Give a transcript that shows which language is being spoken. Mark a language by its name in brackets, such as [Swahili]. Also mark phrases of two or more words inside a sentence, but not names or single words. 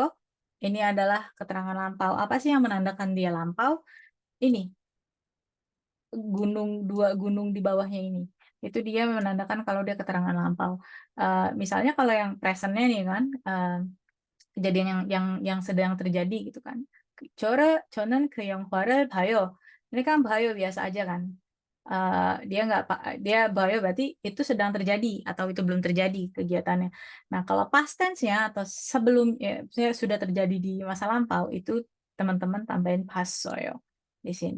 [Indonesian] Ini adalah keterangan lampau. Apa sih yang menandakan dia lampau? Ini, dua gunung di bawahnya ini. Itu dia menandakan kalau dia keterangan lampau. Misalnya kalau yang presentnya nih kan, kejadian yang sedang terjadi gitu kan. [Korean] 저는 그 영화를 봐요. [Indonesian] Ini kan 봐요 biasa aja kan. Dia nggak dia 봐요 berarti itu sedang terjadi atau itu belum terjadi kegiatannya. Nah, kalau [English] past tense- [Indonesian] nya atau sebelum ya, sudah terjadi di masa lampau itu teman-teman tambahin 봤어요 di sini.